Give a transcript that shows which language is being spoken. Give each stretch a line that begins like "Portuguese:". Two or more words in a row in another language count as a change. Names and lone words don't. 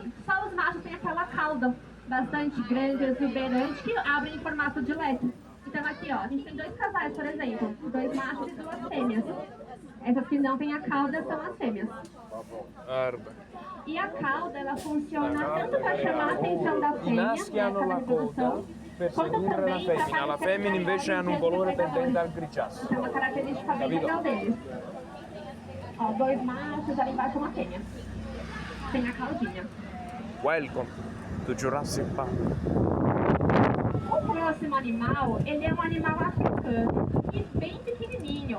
Portuguese: Só os machos têm aquela cauda bastante grande, exuberante, que abrem em formato de letra. Então aqui, ó, a gente tem dois casais, por exemplo. 2 machos e 2 fêmeas. Essas que não têm a cauda são as fêmeas.
Italian: Guarda.
Portuguese: E a cauda, ela funciona tanto para chamar a atenção da fêmea, né, para reprodução, quanto também para
Italian: La femmina invece hanno un colore tendente al grigiastro.
Portuguese: Então, é uma característica bem legal deles. Ó, 2 machos, ali embaixo uma fêmea. Tem a caudinha.
English: Welcome to Jurassic Park.
Portuguese: O próximo animal, ele é um animal africano e bem pequenininho.